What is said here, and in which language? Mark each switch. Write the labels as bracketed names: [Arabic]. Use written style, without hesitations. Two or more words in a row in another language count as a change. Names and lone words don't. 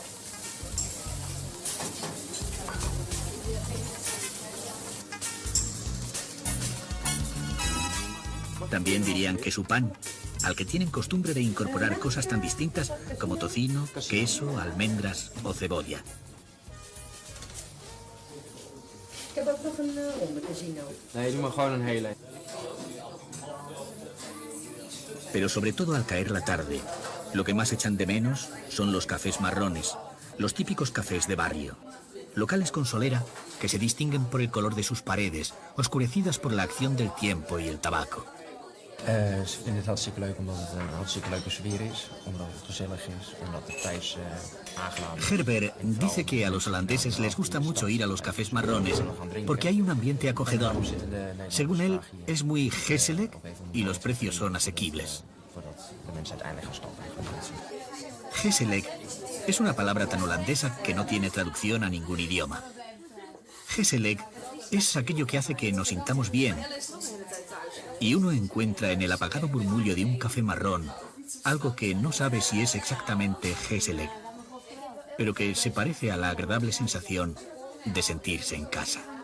[Spanish] También dirían que su pan, al que tienen costumbre de incorporar cosas tan distintas como tocino, queso, almendras o cebolla. [Dutch] Ik heb ook nog een ronde casino. Nee, doe maar gewoon een hele. [Spanish] Pero sobre todo al caer la tarde, lo que más echan de menos son los cafés marrones, los típicos cafés de barrio. Locales con solera que se distinguen por el color de sus paredes, oscurecidas por la acción del tiempo y el tabaco. [Dutch] Ze vinden het hartstikke leuk omdat het een hartstikke leuke sfeer is. Omdat het gezellig is. Omdat de prijs aangenaam is. [Spanish] Herbert dice que a los holandeses les gusta mucho ir a los cafés marrones porque hay un ambiente acogedor. Según él, es muy gezellig y los precios son asequibles. [Dutch] Voordat de mensen uiteindelijk gaan stappen. [Spanish] Gezellig es una palabra tan holandesa que no tiene traducción a ningún idioma. Gezellig es aquello que hace que nos sintamos bien. Y uno encuentra en el apagado murmullo de un café marrón algo que no sabe si es exactamente gezellig, pero que se parece a la agradable sensación de sentirse en casa.